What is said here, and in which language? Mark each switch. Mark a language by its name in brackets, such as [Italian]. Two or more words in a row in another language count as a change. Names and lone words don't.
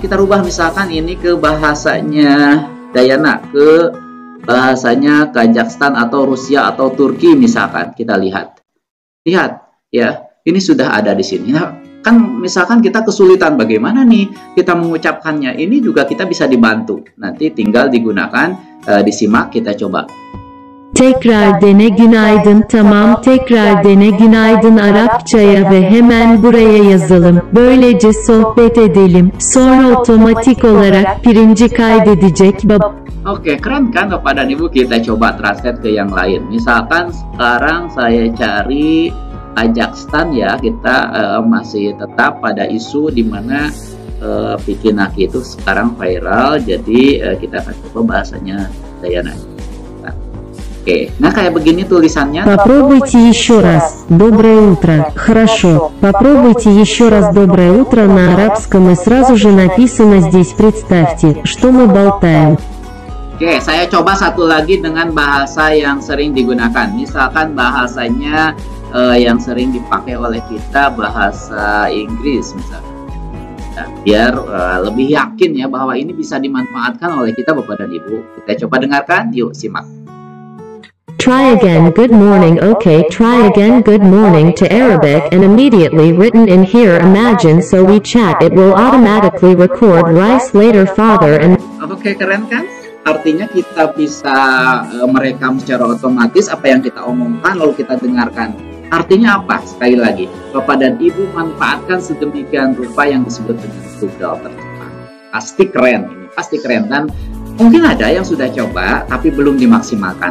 [Indonesian] Kita rubah misalkan ini ke bahasanya Dayana, ke bahasanya Kazakhstan atau Rusia atau Turki misalkan. Kita lihat ya, ini sudah ada di sini. Nah, kan misalkan kita kesulitan bagaimana nih kita mengucapkannya, ini juga kita bisa dibantu. Nanti tinggal digunakan, disimak, kita coba. [Turkish] Tekrar dene günaydın. Tamam, tekrar dene günaydın Arapçaya ve hemen buraya yazalım. Böylece sohbet edelim. Sonra otomatik olarak pirinci kaydedecek [Indonesian] Oke, keren kan Bapak dan Ibu? Kita coba translate ke yang lain. Misalkan sekarang saya cari Kazakhstan ya, kita masih tetap pada isu di mana Pikinaki itu sekarang viral. Jadi kita akan coba bahasanya Dayana. Oke, nah kayak begini tulisannya. [Russian] Попробуйте еще раз. Доброе утро. Хорошо. Попробуйте еще раз доброе утро на арабском и сразу же написано здесь. Представьте, что мы болтаем. [Indonesian] Oke, saya coba satu lagi dengan bahasa yang sering digunakan. Misalkan bahasanya yang sering dipakai oleh kita bahasa Inggris misalkan. Nah, biar lebih yakin ya bahwa ini bisa dimanfaatkan oleh kita Bapak dan Ibu. Kita coba dengarkan, yuk simak. [English] Try again, good morning. Okay, try again, good morning to Arabic and immediately written in here. Imagine so we chat, it will automatically record rice later father and... [Indonesian] Oke, keren kan? Artinya kita bisa merekam secara otomatis apa yang kita omongkan lalu kita dengarkan. Artinya apa? Sekali lagi, Bapak dan Ibu manfaatkan sedemikian rupa yang disebut dengan Google terjemahan. Pasti keren, ini pasti keren, dan mungkin ada yang sudah coba tapi belum dimaksimalkan.